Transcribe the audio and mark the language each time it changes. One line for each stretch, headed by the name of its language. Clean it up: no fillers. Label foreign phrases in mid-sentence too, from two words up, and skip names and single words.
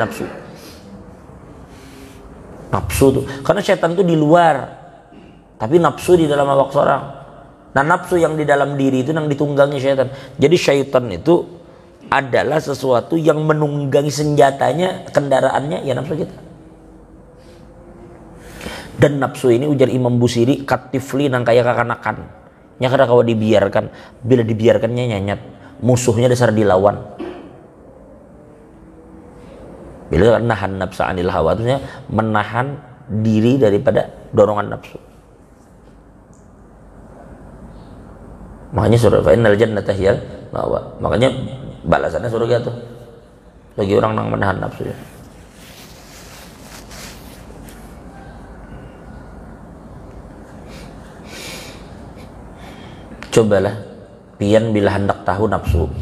Banjar: Nafsu tuh, karena syaitan tuh di luar, tapi nafsu di dalam awak seorang.
Indonesian: Nah nafsu yang di dalam diri itu yang ditunggangi syaitan. Jadi syaitan itu adalah sesuatu yang menunggangi senjatanya, kendaraannya ya nafsu kita.
Banjar: Dan nafsu ini ujar Imam Busiri katifli nang kaya kakanakan. Nya kada kawa dibiarkan, bila dibiarkannya nyanyat. Musuhnya dasar dilawan.
Arabic: ونهى النفس عن الهوى,
Indonesian: itu menahan diri daripada dorongan nafsu. Makanya surga
Arabic: فإن الجنة هي المأوى.
Indonesian: Makanya balasannya surga tuh bagi orang yang menahan nafsunya.
Banjar: Cobalah pian bila hendak tahu nafsu.